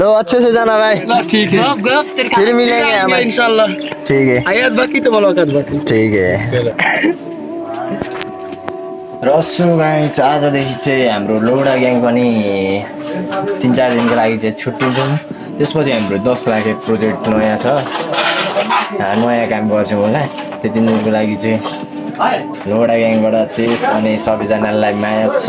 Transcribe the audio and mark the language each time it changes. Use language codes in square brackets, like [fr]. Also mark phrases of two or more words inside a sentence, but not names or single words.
[hi] तो अच्छे से जाना भाई। ठीक है फिर मिलेंगे हम इंशाल्लाह। ठीक है आयात बाकी तो मुलाकात बाकी। ठीक है। [ne] रसु गाइस आजदेखि चाहिँ हाम्रो लोडा ग्याङ पनि 3-4 दिनको लागि चाहिँ छुट्टिन्छौँ। त्यसपछि हाम्रो 10 लाख प्रोजेक्ट नयाँ छ, नयाँ काम गर्छौँ होला। त्यति दिनको लागि चाहिँ लोडा ग्याङबाट चाहिँ अनि सबैजनालाई माया छ।